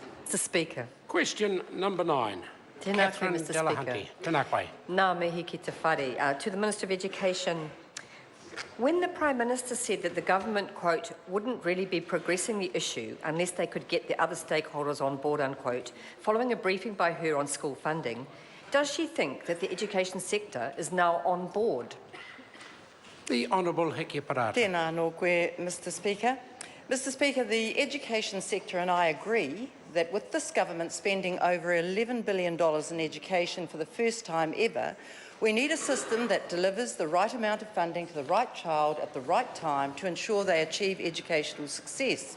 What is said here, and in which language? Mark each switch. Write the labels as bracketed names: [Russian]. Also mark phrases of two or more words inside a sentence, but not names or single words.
[English] Mr Speaker. Question number 9. [Māori] Tēnā koe, Catherine [English] Mr Delahunty. Speaker. [Māori] Tēnā koe. Nā mihi ki te whare. [English] To the Minister of Education, when the Prime Minister said that the government, quote, wouldn't really be progressing the issue unless they could get the other stakeholders on board, unquote, following a briefing by her on school funding, does she think that the education sector is now on board? The Honourable Heke Parata. [Māori] Tēnā no koe, [English] Mr Speaker. Mr Speaker, the education sector and I agree that with this government spending over $11 billion in education for the first time ever, we need a system that delivers the right amount of funding to the right child at the right time to ensure they achieve educational success.